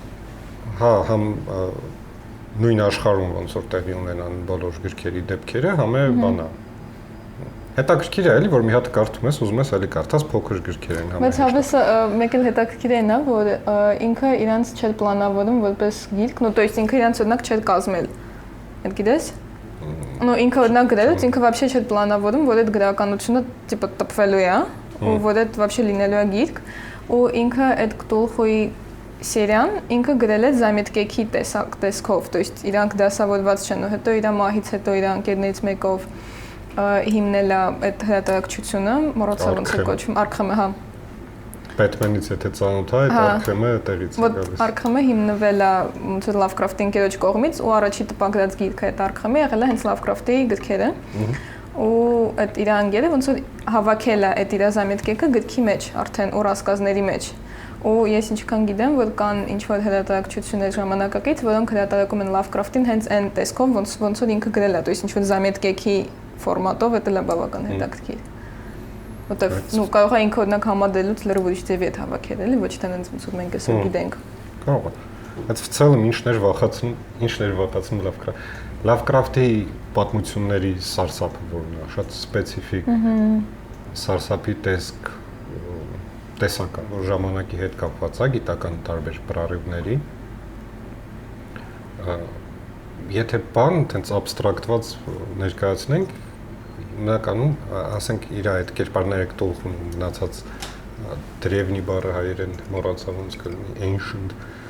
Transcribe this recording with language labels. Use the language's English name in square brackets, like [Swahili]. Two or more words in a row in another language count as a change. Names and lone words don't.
[Armenian] Հա, համ նույն աշխարհում ոնց որ տեղի ունենան բոլոր գրքերի դեպքերը, համե բանա։ Հետաքրքիր է էլի, որ մի հատ կարդում ես, ուզում ես էլի կարդաս փոքր գրքեր են համե։ Բայց հավես մեկ էլ հետաքրքիր է նա, որ ինքը իրանց չէր պլանավորում որպես գիրք, [Russian] ну то есть [Armenian] ինքը իրանց օրինակ չէր կազմել։ Այդ գիտես։ Ну ինքը օրինակ գրելուց ինքը вообще չէր պլանավորում, որ այդ գրականությունը տիպը տպվելու է, ու որ այդ вообще լինելու է գիրք, ու ինքը այդ Կտուլխուի Սերիան ինքը գրել է զամետկեքի տեսքով, [Russian] то есть [Armenian] իրանք դասավորված չեն, ու հետո իր մահից հետո իր ընկերներից մեկով հիմնել է այդ հրատարակչությունը, մոռացա ոնց է կոչվում, Արքխեմը, հա։ Բեթմենից եթե ծանոթ է, այդ Արքխեմը տեղից է գալիս։ Արքխեմը հիմնվել է ոնց որ Լավկրաֆտի ընկերոջ կողմից, ու առաջի տպագրած գիրքը այդ Արքխեմը եղել է հենց Լավկրաֆտի գրքերը։ Ու այդ իր անգերը ոնց որ հավաքել է այդ իր զամետկեկը գրքի մեջ, արդեն ու ռասկազների մեջ։ Ու ես ինչքան գիտեմ, որ կան ինչ-որ հրատարակչություններ ժամանակակից, որոնք հրատարակում են Լավկրաֆտին հենց այն տեսքով, ոնց որ ինքը գրել է, [Russian] то есть [Armenian] ինչ-որ զամետկեքի ֆորմատով, դա էլ է բավական հետաքրքիր։ Որտեվ նու կարող է ինքը օրինակ համադրելուց լրիվ ուրիշ ձևի հետ հավաքել, էլի, ոչ թե հենց ոնց որ մենք այսօր գիտենք։ Կարող է։ Այդ [Russian] в целом [Armenian] ինչներ վախացնում Լավկրաֆտի պատմությունների սարսափը որն է, շատ սպეციფიկ սարսափի տեսակ, որ ժամանակի հետ կապված է գիտական տարբեր պրարիվների։ Եթե բան տենց абստրակտված ներկայացնենք, հիմնականում ասենք իր այդ կերպարները Կտուլխուն մնացած древний բառը հայերեն մոռացա ոնց կլինի ancient